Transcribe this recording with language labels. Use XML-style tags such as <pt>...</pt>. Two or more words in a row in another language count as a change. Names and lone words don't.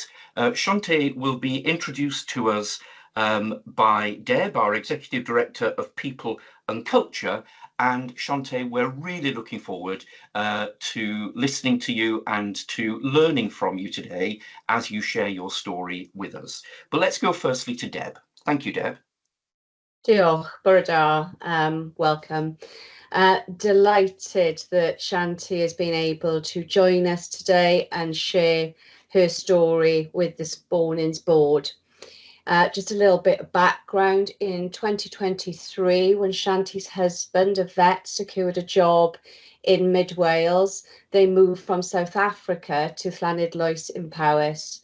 <en>Shanti will be introduced to us by Deb, our Executive Director of People and Culture. And Shanti, we're really looking forward to listening to you and to learning from you today as you share your story with us. But let's go firstly to Deb. Thank you, Deb.</en> <cy>Diolch, bore da,</cy> <en>welcome. Delighted that Shanti has been able to join us today and share her story with the Spawnings board. Just a little bit of background. In 2023, when Shanti's husband, a vet, secured a job in Mid Wales, they moved from South Africa to Llanidloes in Powys.</en>